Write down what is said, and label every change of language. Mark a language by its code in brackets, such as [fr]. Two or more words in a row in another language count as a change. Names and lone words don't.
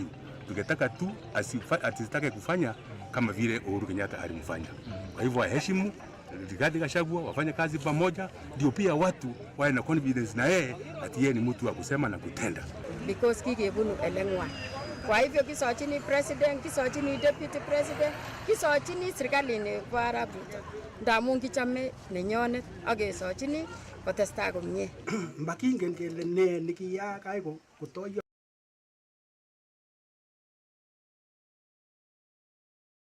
[sw] Tungetaka tu asitake kufanya kama vile Uhuru Kenyatta alimfanya. Kwa hivyo waheshimu Rigathi Gachagua, wafanye kazi pamoja, ndio pia watu wawe na confidence na yeye ati yeye ni mtu wa kusema na kutenda. [kln] Because kikebunu elengwan. Kwa hivyo kisochini president, kisochini [en] deputy president, [kln] kisochini serikali nebo Arap Ruto, ndamun kichome nenyonet ak kesochini kotestai komie. Makingen kele ne nikiyaak ai kotoyo